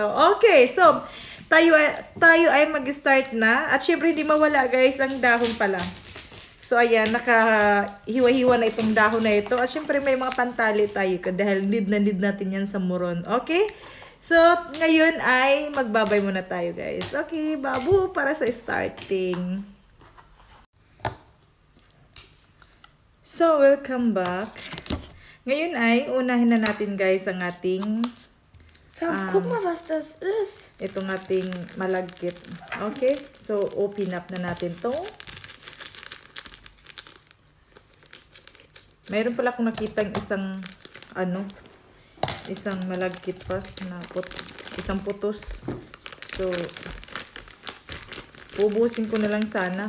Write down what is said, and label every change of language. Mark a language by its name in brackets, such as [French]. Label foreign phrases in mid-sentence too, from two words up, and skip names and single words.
[English] Okay, so [Filipino] tayo ay mag-start na. At syempre hindi mawala guys ang dahon pala. So ayan, nakahiwa-hiwa na itong dahon na ito. At syempre may mga pantali tayo dahil need natin yan sa moron. Okay? So, ngayon ay magbabay muna tayo guys. Okay, babu para sa starting. [English] So, welcome back. [Filipino] Ngayon ay unahin na natin guys ang ating [German] guck mal, was das ist. [Filipino] Itong ating malagkit. Okay? So, [English] open up [Filipino] na natin to. Mayroon pala akong nakitang isang malagkit pa na isang putos. So, ubusin ko na lang sana.